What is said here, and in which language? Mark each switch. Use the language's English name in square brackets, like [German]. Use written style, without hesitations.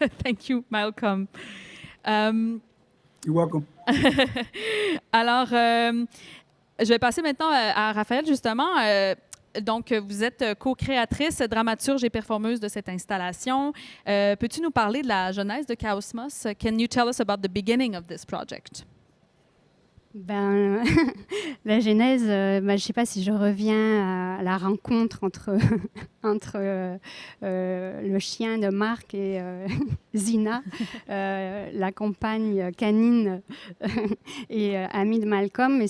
[English] Thank you, Malcolm. You're welcome. [French] Alors, je vais passer maintenant à Raphaële, justement. Donc, vous êtes co-créatrice, dramaturge et performeuse de cette installation. Peux-tu nous parler de la genèse de Chaosmos? [English] Can you tell us about the beginning of this project? [French] La genèse, je ne sais pas si je reviens à la rencontre entre le chien de Marc et Zina, la compagne canine et amie de Malcolm.